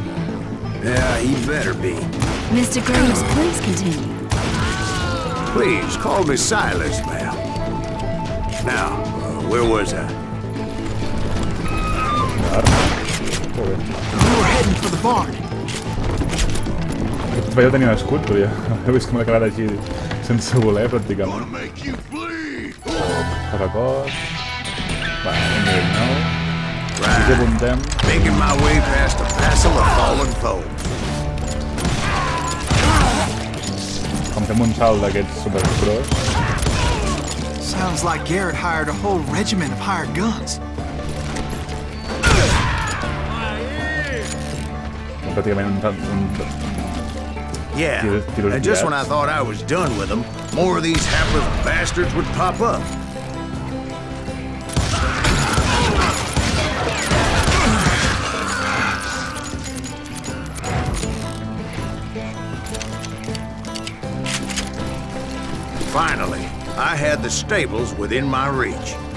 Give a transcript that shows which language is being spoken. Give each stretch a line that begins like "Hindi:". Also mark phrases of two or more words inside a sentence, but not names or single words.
English: Yeah, he better be. Mr. Greaves, please continue. Please, call me Silas, ma'am. Now, where was I? We were heading for the barn.
Catalan: Aquest paio tenia un escut, però ja he vist com l'ha quedat així sense voler, pràcticament.
English: Make you bleed.
Catalan: Caracot... Va, un nivell nou. Així que apuntem.
English: Making my way past a passel of fallen foes.
Catalan: Com fem un salt d'aquests superpros.
English: Sounds like Garrett hired a whole regiment of hired guns.
Catalan: Pràcticament un...
English: Yeah,
Catalan: Tiros
English: and just when I
Catalan: guiats.
English: thought I was done with them, more of these hapless bastards would pop up. Finally, I had the stables within my reach.